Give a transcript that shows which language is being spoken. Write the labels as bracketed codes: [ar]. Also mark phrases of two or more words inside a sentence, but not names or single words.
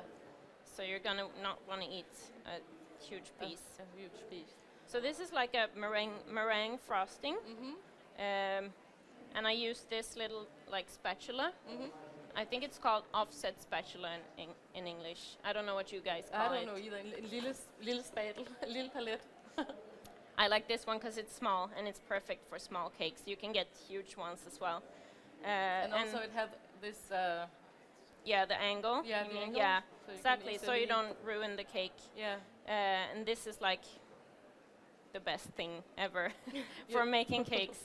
[en] so you're gonna not want to eat a huge piece. A huge piece. So this is like a meringue frosting, and I use this little like spatula. I think it's called offset spatula in English. I don't know what you guys call I it. don't know either. [da] Lille spadel, lille palette. [en] I like this one because it's small and it's perfect for small cakes. You can get huge ones as well. And also it have this. Yeah, the angle. Yeah, you the mean? angle, Yeah, so you can exactly. So you easily- don't ruin the cake. Yeah. And this is like the best thing ever for making cakes.